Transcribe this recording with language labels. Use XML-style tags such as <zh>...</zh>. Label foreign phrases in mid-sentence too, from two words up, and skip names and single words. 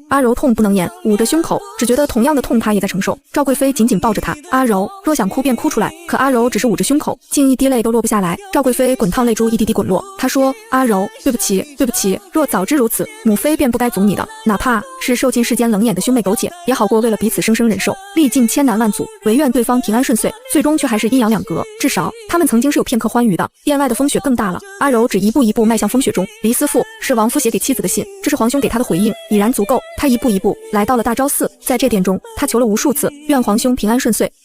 <zh>阿柔痛不能言，捂着胸口，只覺得同樣的痛他也在承受。趙貴妃緊緊抱着他，阿柔若想哭便哭出來，可阿柔只是捂着胸口，竟一滴淚都落不下來。趙貴妃滾燙淚珠一滴滴滾落，她說：“阿柔，對不起，对不起，若早知如此，母妃便不該阻你的，哪怕是受盡世間冷眼的兄妹苟且，也好過為了彼此生生忍受，歷盡千難萬阻，唯願對方平安順遂，最終卻還是陰陽兩隔。至少他們曾經是有片刻歡愉的。”殿外的風雪更大了，阿柔只一步一步邁向風雪中。離思賦是亡夫寫給妻子的信，這是皇兄給他的回應，已然足夠。他一步一步來到了大昭寺，在這殿中，他求了無數次，願皇兄平安順遂。</zh>